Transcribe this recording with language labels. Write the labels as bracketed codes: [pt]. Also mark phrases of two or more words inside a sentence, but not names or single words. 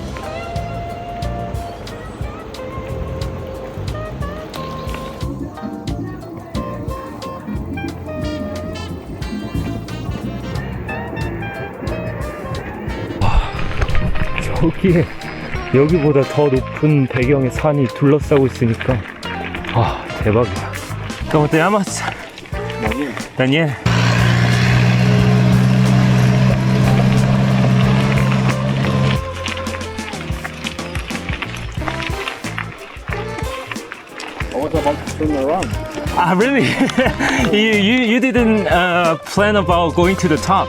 [ko] 저기에 여기보다 더 높은 배경의 산이 둘러싸고 있으니까 대박이야. [es] ¿Cómo te llamas? Daniel. [en] I was about to turn around. Ah, really? you didn't plan about going to the top?